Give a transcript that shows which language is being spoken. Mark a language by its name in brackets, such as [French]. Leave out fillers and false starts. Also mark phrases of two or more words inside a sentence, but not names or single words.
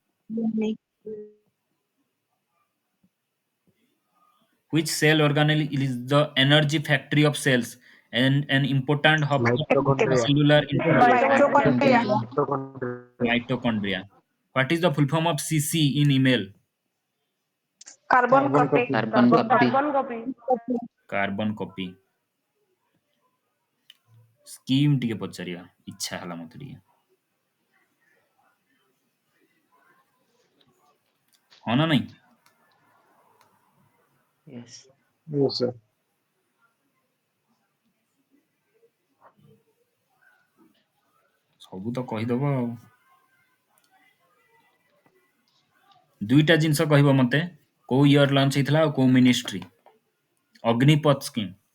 [English] Which cell organelle is the energy factory of cells and an important hub of cellular mitochondria? What is the full form of CC in email? Carbon copy. [Odia] Scheme ଟିକେ ପଚାରିବା ଇଚ୍ଛା ହେଲା ମତେ ଟିକେ ହଁ ନା ନାଇଁ? [English] Yes. Yes, sir. [Odia] ସବୁ ତ କହିଦବ ଆଉ ଦୁଇଟା ଜିନିଷ କହିବ ମତେ କୋଉ ଇୟର ଲଞ୍ଚ ହେଇଥିଲା ଆଉ କୋଉ ମିନିଷ୍ଟ୍ରି? ଅଗ୍ନିପଥ ସ୍କିମ୍